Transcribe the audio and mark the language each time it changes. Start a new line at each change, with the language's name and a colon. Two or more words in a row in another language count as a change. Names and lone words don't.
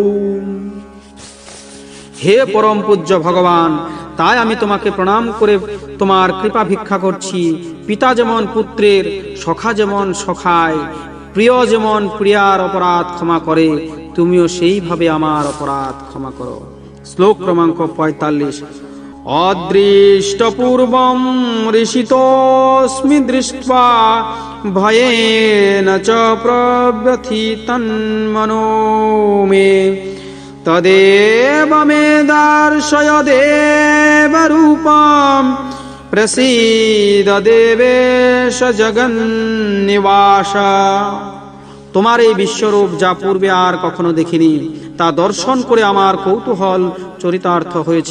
Bangla: হে পরম পূজ্য ভগবান, তাই আমি তোমাকে প্রণাম করে তোমার কৃপা ভিক্ষা করছি। পিতা যেমন পুত্রের, সখা যেমন সখায়, প্রিয় যেমন প্রিয়ার অপরাধ ক্ষমা করে, তুমিও সেইভাবে আমার অপরাধ ক্ষমা করো।
Sanskrit: শ্লোক ক্রমাঙ্ক 45। অদৃষ্টপূর্বম ঋষিতোস্মি দৃष्ट्वा ভয়েন চ প্রব্যথিতন্মনো মে তদেব মে দর্শয় দেব রূপম প্রসীদ দেবেশ জগন্নিবাস।
Bangla: তোমার এই বিশ্বরূপ যা পূর্বে আর কখনো দেখিনি, তা দর্শন করে আমার কৌতূহল চরিতার্থ হয়েছে।